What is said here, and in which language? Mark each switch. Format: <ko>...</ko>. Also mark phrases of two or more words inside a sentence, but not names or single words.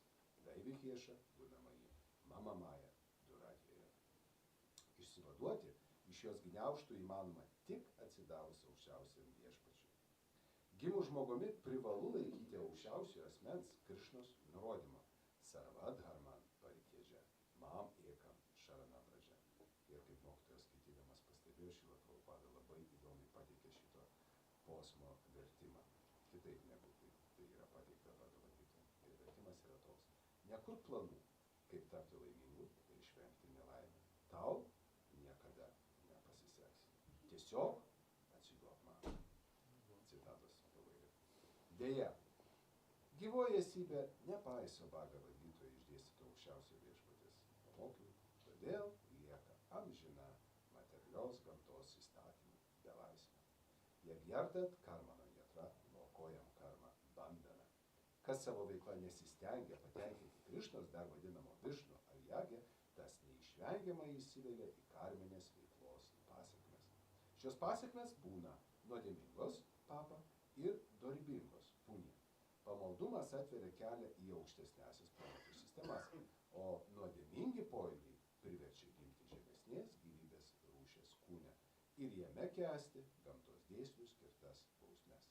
<sa>दैवी ह्येषा गुणमयी मम माया दुरत्यया.</sa> <lt>Išsivaduoti iš jos gniaužtų įmanoma tik atsidavus aukščiausiam viešpačiui. Gimus žmogumi privalu laikyti aukščiausiojo asmens Krišnos nurodymą.</lt> <sa>सर्वधर्मान् परित्यज्य माम् एकं शरणं व्रज.</sa> <lt>Ir kaip mokytojas skaitydamas pastebėjo, Šrila Prabhupada labai įdomiai pateikė šito posmo vertimą. Kitaip negu tai yra pateikta Bhagavatam. Ir vertimas yra toks. Nekurk planų, kaip tapti laimingu ir išvengti nelaimę. Tau niekada nepasiseks. Tiesiog atsiduok man. Citatos pabaiga. Deja, gyvoji esybė nepaiso Bhagavatam išdėstyto aukščiausio viešpaties pamokymų, todėl lieka amžina materialios gamtos įstatymų belaisvė.</lt> <sa>यज्ञार्थात् कर्मणो ऽन्यत्र लोकोऽयं कर्म बन्धनः.</sa> <lt>Kas savo veiklą nesistengia patenkinti Krišnos, dar vadinamo Višnu ar Jagė, tas neišvengiamai įsivelia į karminės veiklos pasekmes. Šios pasekmes būna nuodėmingos papa ir dorybingos punė. Pamaldumas atveria kelią į aukštesnęsias planetų sistemas, o nuodėmingi poelgiai priverčia gimti žemesnės gyvybės rūšies kūne ir jame kęsti gamtos dėsnių skirtas bausmes.</lt>